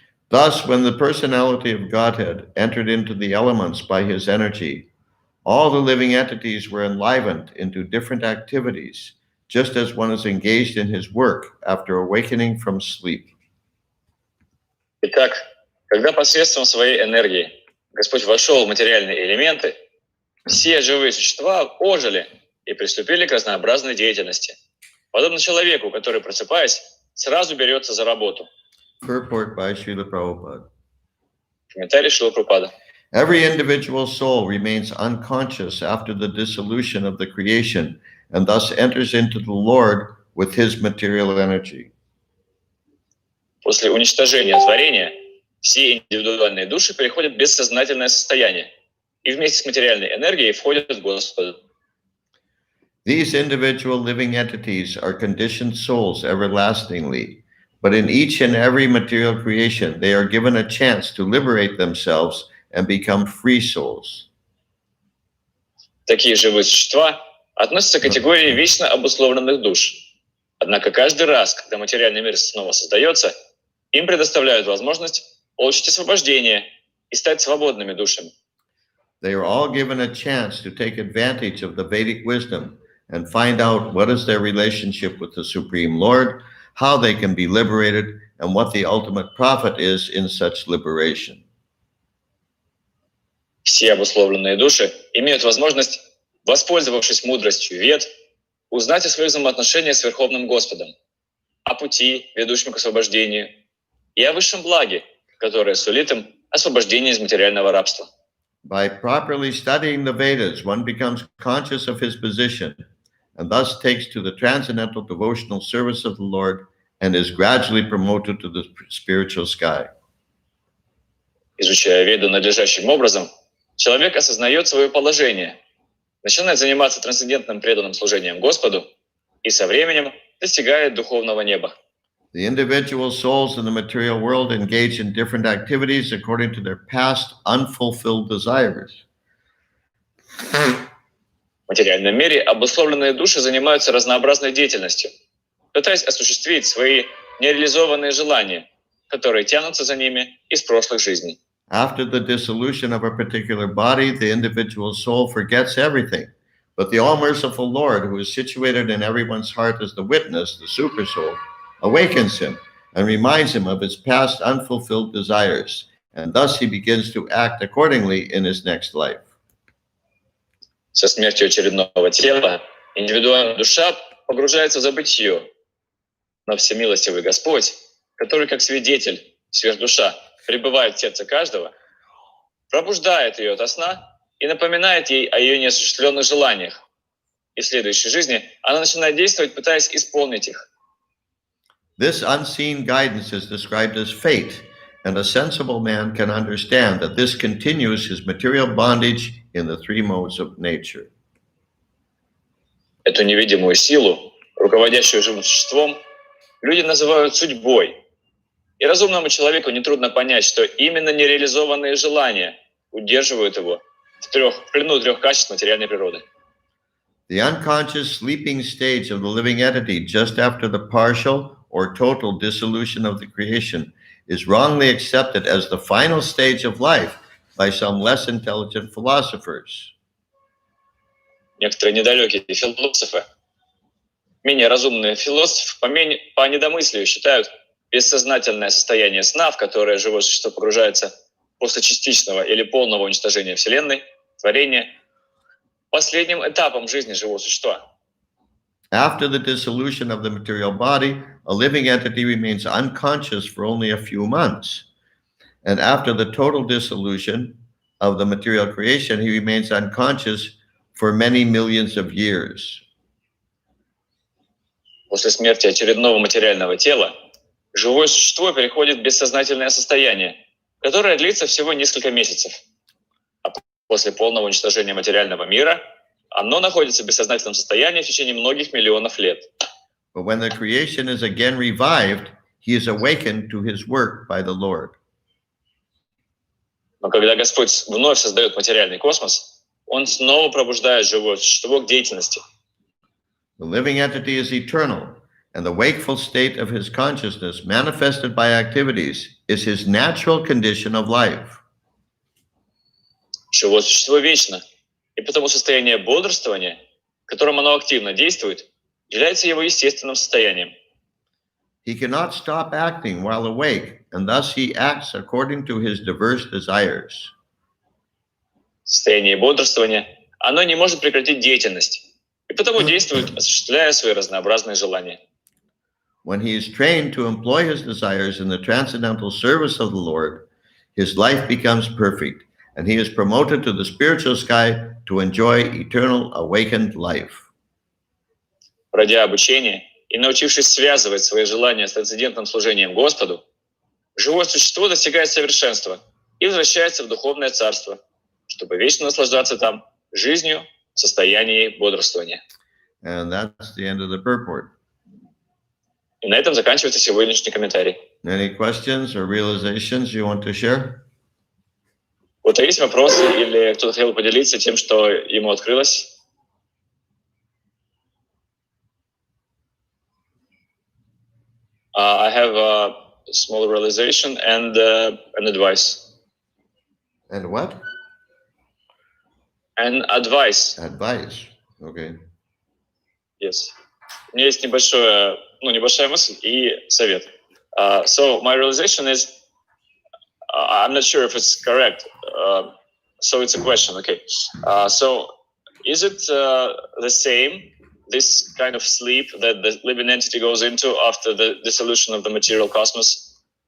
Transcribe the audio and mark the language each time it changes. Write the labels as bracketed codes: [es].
[en] Thus, when the personality of Godhead entered into the elements by his energy, all the living entities were enlivened into different activities, just as one is engaged in his work after awakening from sleep. [ru] Итак, когда посредством своей энергии Господь вошел в материальные элементы, все живые существа ожили и приступили к разнообразной деятельности, подобно человеку, который, просыпаясь, сразу берется за работу. [en] Purport by Srila Prabhupada. [ru] Комментарий Шрилы Прабхупады. [en] Every individual soul remains unconscious after the dissolution of the creation and thus enters into the Lord with his material energy. [ru] После уничтожения творения все индивидуальные души переходят в бессознательное состояние и вместе с материальной энергией входят в Господа. [en] These individual living entities are conditioned souls everlastingly, but in each and every material creation, they are given a chance to liberate themselves and become free souls. [ru] Такие живые существа относятся к категории вечно обусловленных душ. Однако каждый раз, когда материальный мир снова создается, им предоставляют возможность получить освобождение и стать свободными душами. [en] They are all given a chance to take advantage of the Vedic wisdom and find out what is their relationship with the Supreme Lord, how they can be liberated, and what the ultimate profit is in such liberation. [ru] Все обусловленные души имеют возможность, воспользовавшись мудростью Вед, узнать о своих взаимоотношениях с Верховным Господом, о пути, ведущем к освобождению, и о высшем благе, которое сулит им освобождение из материального рабства. [en] By properly studying the Vedas, one becomes conscious of his position and thus takes to the transcendental devotional service of the Lord and is gradually promoted to the spiritual sky. [ru] Изучая Веду надлежащим образом, человек осознает свое положение, начинает заниматься трансцендентным преданным служением Господу и со временем достигает духовного неба. [en] The individual souls in the material world engage in different activities according to their past unfulfilled desires. [ru] В материальном мире обусловленные души занимаются разнообразной деятельностью, пытаясь осуществить свои нереализованные желания, которые тянутся за ними из прошлых жизней. [en] After the dissolution of a particular body, the individual soul forgets everything. But the all-merciful Lord, who is situated in everyone's heart as the witness, the super soul, awakens him and reminds him of his past unfulfilled desires, and thus he begins to act accordingly in his next life. [ru] Со смертью очередного тела индивидуальная душа погружается в забытье, но всемилостивый Господь, который как свидетель, сверхдуша, пребывает в сердце каждого, пробуждает ее ото сна и напоминает ей о ее неосуществленных желаниях. И в следующей жизни она начинает действовать, пытаясь исполнить их. [en] This unseen guidance is described as fate, and a sensible man can understand that this continues his material bondage in the three modes of nature. [ru] Эту невидимую силу, руководящую живым существом, люди называют судьбой. И разумному человеку нетрудно понять, что именно нереализованные желания удерживают его в плену трех качеств материальной природы. [en] The unconscious sleeping stage of the living entity just after the partial or total dissolution of the creation is wrongly accepted as the final stage of life by some less intelligent philosophers. [ru] Некоторые недалекие философы, менее разумные философы, по недомыслию считают бессознательное состояние сна, в которое живое существо погружается после частичного или полного уничтожения Вселенной, творения, последним этапом жизни живого существа. [en] After the dissolution of the material body, a living entity remains unconscious for only a few months. And after the total dissolution of the material creation, he remains unconscious for many millions of years. [ru] После смерти очередного материального тела живое существо переходит в бессознательное состояние, которое длится всего несколько месяцев. А после полного уничтожения материального мира оно находится в бессознательном состоянии в течение многих миллионов лет. [en] But when the creation is again revived, he is awakened to his work by the Lord. [ru] Но когда Господь вновь создает материальный космос, Он снова пробуждает живое существо к деятельности. [en] The living entity is eternal, and the wakeful state of his consciousness manifested by activities is his natural condition of life. [ru] Живое существо вечно, и потому состояние бодрствования, в котором оно активно действует, является его естественным состоянием. [en] He cannot stop acting while awake, and thus he acts according to his diverse desires. [ru] Состояние бодрствования, оно не может прекратить деятельность, и потому действует, осуществляя свои разнообразные желания. [en] When he is trained to employ his desires in the transcendental service of the Lord, his life becomes perfect, and he is promoted to the spiritual sky to enjoy eternal awakened life. [ru] Пройдя обучение и научившись связывать свои желания с трансцендентным служением Господу, живое существо достигает совершенства и возвращается в духовное царство, чтобы вечно наслаждаться там жизнью в состоянии бодрствования. [en] And that's the end of the purport. [ru] И на этом заканчивается сегодняшний комментарий. [en] Any questions or realizations you want to share? [ru] Вот есть вопросы или кто-то хотел поделиться тем, что ему открылось? [en] I have a small realization and an advice. And what? An advice. Advice. Okay. Yes. [ru] У меня есть небольшая мысль и совет. [en] So my realization is, I'm not sure if it's correct. So it's a question. Okay. So is it the same, this kind of sleep that the living entity goes into after the dissolution of the material cosmos?